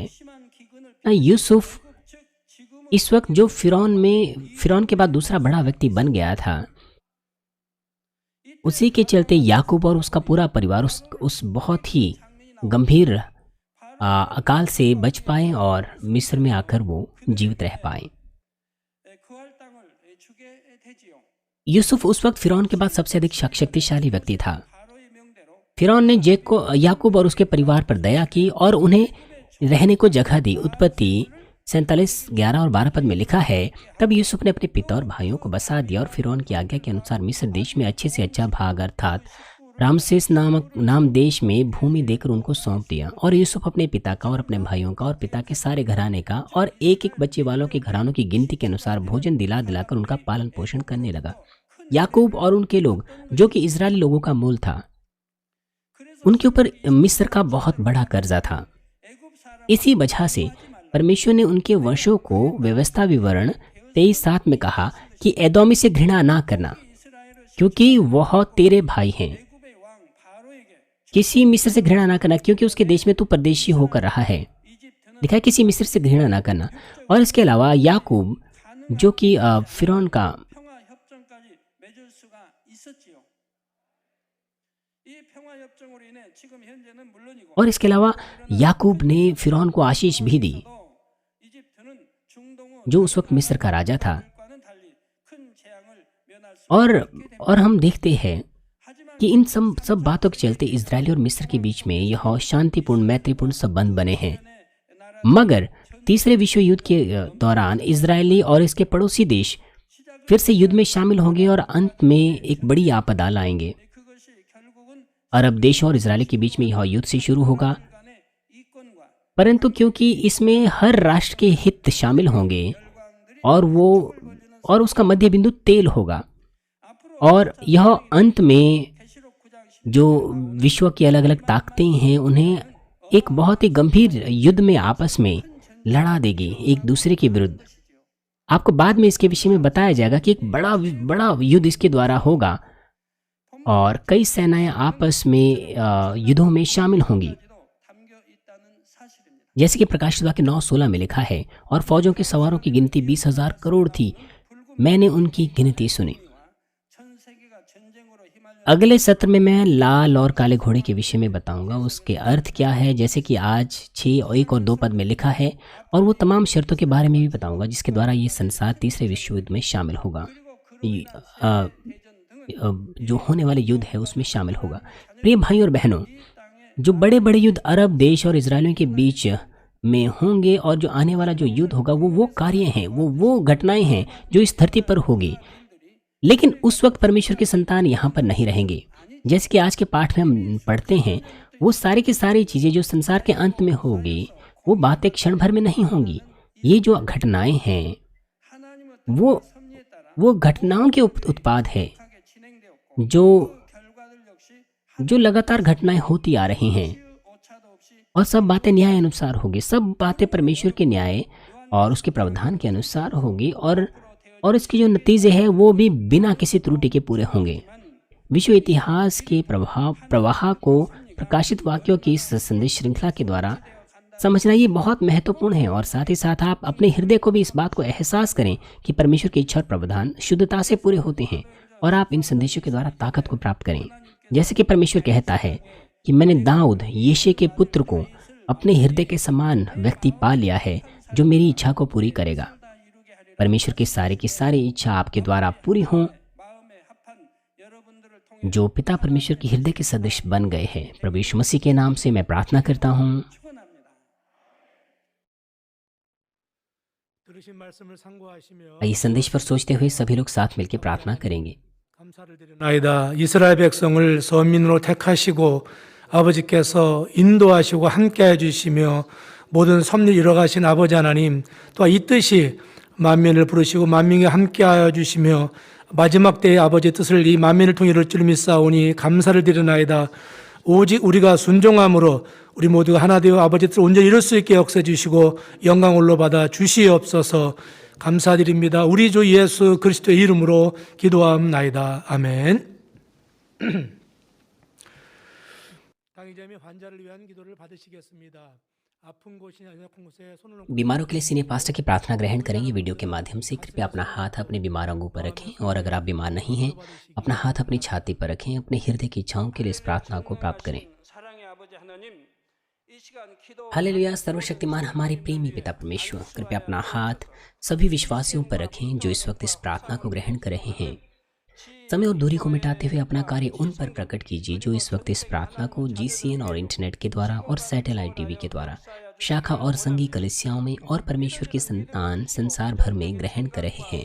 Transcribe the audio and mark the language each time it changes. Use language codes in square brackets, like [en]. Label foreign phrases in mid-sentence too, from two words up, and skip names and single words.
[hi] यूसुफ इस वक्त जो फिरौन के बाद दूसरा बड़ा व्यक्ति बन गया था, उसी के चलते याकूब और उसका पूरा परिवार उस बहुत ही गंभीर अकाल से बच पाए और मिस्र में आकर वो जीवित रह पाए। यूसुफ उस वक्त फिरौन के बाद सबसे अधिक शक्तिशाली व्यक्ति था। [ko] 바로의 명대로 [hi] फिरौन ने याकूब और उसके परिवार पर दया की और उन्हें रहने को जगह दी। उत्पत्ति 47:11 और 12 पद में लिखा है, तब यूसुफ ने अपने पिता और भाइयों को बसा दिया और फिरौन की आज्ञा के अनुसार मिस्र देश में अच्छे से अच्छा भाग अर्थात रामसेस नाम देश में भूमि देकर उनको सौंप दिया। और यूसुफ अपने पिता का और अपने भाइयों का और पिता के सारे घराने का और एक एक बच्चे वालों के घरानों की गिनती के अनुसार भोजन दिला दिलाकर उनका पालन पोषण करने लगा। याकूब और उनके लोग, जो कि इजरायली लोगों का मूल था, उनके ऊपर मिस्र का बहुत बड़ा कर्जा था। [ko] 애굽 사람 [hi] इसी वजह से परमेश्वर ने उनके वंशों को व्यवस्था विवरण 23:7 में कहा कि एदोमी से घृणा ना करना, [ko] 이스라엘을 [hi] क्योंकि वह तेरे भाई हैं। [ko] 애굽의 왕 바로에게 [hi] किसी मिस्र से घृणा ना करना, क्योंकि उसके देश में तू परदेशी होकर रहा है। [ko] 이집트는 [hi] लिखा है किसी मिस्र से घृणा ना करना। और इसके अलावा याकूब, जो कि फिरौन का [ko] 평화 협정까지 맺을 수가 있었지요. 이 평화 협정으로 인해 지금 현재는 물론이고 [hi] और इसके अलावा याकूब ने फिरौन को आशीष भी दी, [ko] 또 이집트는 중동의 [hi] जो उस वक्त मिस्र का राजा था। [ko] 과는 달리 큰 재앙을 면할 수 [hi] और हम देखते हैं [ko] 하지만 [hi] कि इन सब बातों के चलते इजराइल और मिस्र के बीच में यह शांतिपूर्ण मैत्रीपूर्ण संबंध बने हैं। [ko] 나라 [hi] मगर तीसरे विश्व युद्ध के दौरान इजरायली और इसके पड़ोसी देश फिर से युद्ध में शामिल होंगे और अंत में एक बड़ी आपदा लाएंगे। [ko] 그것이 결국은 [hi] अरब देश और इजराइल के बीच में यह युद्ध से शुरू होगा, [ko] 간의 이권과 [hi] परंतु क्योंकि इसमें हर राष्ट्र के हित शामिल होंगे [ko] 열광들이 [hi] और उसका मध्य बिंदु तेल होगा, [ko] 앞으로 [hi] और यह अंत में [ko] 계시록 9장 [hi] जो विश्व की अलग अलग ताकतें हैं उन्हें एक बहुत ही गंभीर युद्ध में आपस में लड़ा देगी एक दूसरे के विरुद्ध। आपको बाद में इसके विषय में बताया जाएगा कि एक बड़ा युद्ध इसके द्वारा होगा और कई सेनाएं आपस में युद्धों में शामिल होंगी, [ko] 담겨 있다는 사실입니다. [hi] जैसे कि प्रकाशित वाक्य 9:16 में लिखा है, और फौजों के सवारों की गिनती 20,000 करोड़ थी, मैंने उनकी गिनती सुनी। [ko] 전 세계가 전쟁으로 휘말려 [hi] अगले सत्र में मैं लाल और काले घोड़े के विषय में बताऊंगा, उसके अर्थ क्या है, जैसे कि आज 6:1 और 2 पद में लिखा है, और वो तमाम शर्तों के बारे में भी बताऊंगा जिसके द्वारा ये संसार तीसरे विश्व युद्ध में शामिल होगा। जो होने वाले युद्ध है उसमें शामिल होगा। प्रिय भाई और बहनों, जो बड़े बड़े युद्ध अरब देश और इजरायलियों के बीच में होंगे और जो आने वाला जो युद्ध होगा वो कार्य हैं, वो घटनाएं हैं जो इस धरती पर होगी। लेकिन उस वक्त परमेश्वर के संतान यहाँ पर नहीं रहेंगे। जैसे कि आज के पाठ में हम पढ़ते हैं, वो सारी की सारी चीज़ें जो संसार के अंत में होगी वो बातें क्षण भर में नहीं होंगी। ये जो घटनाएं हैं [ko] 하나님의 [hi] वो [ko] 섭리에 따라 [hi] वो घटनाओं के उत्पाद है [ko] 하게 진행되었고 [hi] जो [ko] 결과들 역시 [hi] जो लगातार घटनाएं होती आ रही हैं, [ko] 오차도 없이 [hi] और सब बातें न्याय अनुसार होगी। सब बातें परमेश्वर के न्याय और उसके प्रावधान के अनुसार होगी, और इसके जो नतीजे हैं वो भी बिना किसी त्रुटि के पूरे होंगे। विश्व इतिहास के प्रवाह को प्रकाशित वाक्यों की इस संदेश श्रृंखला के द्वारा समझना ये बहुत महत्वपूर्ण है, और साथ ही साथ आप अपने हृदय को भी इस बात को एहसास करें कि परमेश्वर की इच्छा और प्रावधान शुद्धता से पूरे होते हैं, और आप इन संदेशों के द्वारा ताकत को प्राप्त करें। जैसे कि परमेश्वर कहता है कि मैंने दाऊद यीशे के पुत्र को अपने हृदय के समान व्यक्ति पा लिया है जो मेरी इच्छा को पूरी करेगा। [ko] 이루게 하리라. [hi] परमेश्वर की सारी इच्छा आपके द्वारा पूरी हों, [ko] 마음에 합한 여러분들을 통해 [hi] जो पिता परमेश्वर के हृदय के सदृश बन गए हैं। प्रभु यीशु मसीह के नाम से मैं प्रार्थना करता हूँ। [ko] 축원합니다. 들으신 말씀을 상고하시며 [hi] इस संदेश पर सोचते हुए सभी लोग साथ मिलकर प्रार्थना करेंगे। [ko] 감사를 드리나이다. 이스라엘 백성을 선민으로 택하시고 아버지께서 인도하시고 함께해 주시며 모든 섭리를 이뤄가신 아버지 하나님, 또한 이 뜻이 만민을 부르시고 만민에 함께하여 주시며 마지막 때의 아버지의 뜻을 이 만민을 통해 이룰 줄 믿사오니 감사를 드리나이다. 오직 우리가 순종함으로 우리 모두가 하나 되어 아버지의 뜻을 온전히 이룰 수 있게 역사해 주시고 영광 홀로 받아 주시옵소서. 감사드립니다. 우리 주 예수 그리스도의 이름으로 기도하옵나이다. 아멘. 당의자매 환자를 위한 기도를 받으시겠습니다. 아픈 곳이나 연약한 곳에 손을 놓고 [hi] बीमारों के लिए [en] senior pastor [hi] की प्रार्थना ग्रहण करेंगे वीडियो के माध्यम से। कृपया अपना हाथ अपने बीमार अंगों पर रखें, और अगर आप बीमार नहीं हैं अपना हाथ अपनी छाती पर रखें। अपने हृदय की इच्छाओं के लिए इस प्रार्थना को प्राप्त करें। [ko] 사랑의 아버지 하나님, 이 시간 기도 [hi] हालेलुया। सर्वशक्तिमान हमारे प्रेमी पिता परमेश्वर, कृपया अपना हाथ सभी विश्वासियों पर रखें जो इस वक्त इस प्रार्थना को ग्रहण कर रहे हैं। समय और दूरी को मिटाते हुए अपना कार्य उन पर प्रकट कीजिए जो इस वक्त इस प्रार्थना को GCN और इंटरनेट के द्वारा और [en] satellite TV [hi] के द्वारा शाखा और संघी कलिसियाओं में और परमेश्वर की संतान संसार भर में ग्रहण कर रहे हैं।